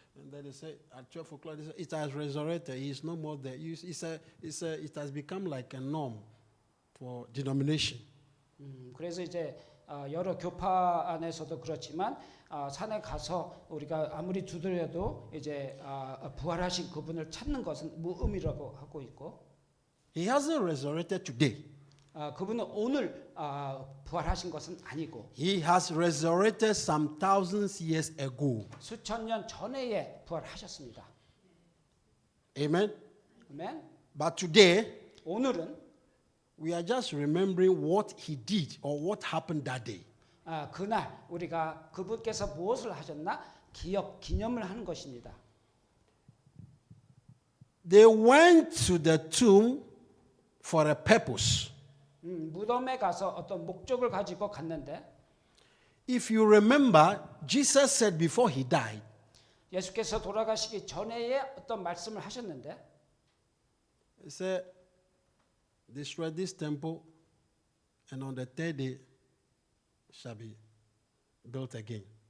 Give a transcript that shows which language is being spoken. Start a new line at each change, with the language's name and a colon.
English: And then they say at 12 o'clock, they say, it has resurrected. He is no more there. It has become like a norm for denomination.
Korean: 그래서 이제 여러 교파 안에서도 그렇지만 산에 가서 우리가 아무리 두드려도 이제 부활하신 그분을 찾는 것은 무의미라고 하고 있고.
English: He hasn't resurrected today.
Korean: 그분은 오늘 부활하신 것은 아니고
English: He has resurrected some thousands years ago.
Korean: 수천 년 전에 부활하셨습니다.
English: Amen.
Korean: 아멘.
English: But today,
Korean: 오늘은
English: we are just remembering what he did or what happened that day.
Korean: 그날 우리가 그분께서 무엇을 하셨나 기념을 하는 것입니다.
English: They went to the tomb for a purpose.
Korean: 무덤에 가서 어떤 목적을 가지고 갔는데
English: If you remember, Jesus said before he died,
Korean: 예수께서 돌아가시기 전에 어떤 말씀을 하셨는데
English: he said, destroy this temple and on the third day shall be built again.